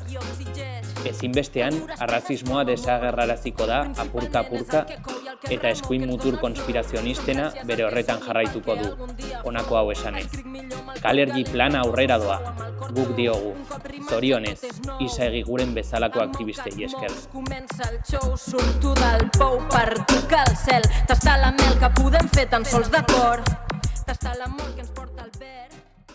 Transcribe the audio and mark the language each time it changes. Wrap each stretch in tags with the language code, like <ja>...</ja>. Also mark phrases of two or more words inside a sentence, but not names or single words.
<eu>Ezinbestean, arrazismoa desagerraraziko da apurka-apurka eta eskuin mutur konspirazionistena bere horretan jarraituko du, honako hau esanez. Kalergi plana aurrera doa, guk diogu, zorionez, Isa Egiguren bezalako aktivistei esker.</eu> <ca>Comença el show, surto del pou per tocar el cel, tastar la mel que podem fer tan sols d'acord, tastar l'amor que ens porta al verd.</ca>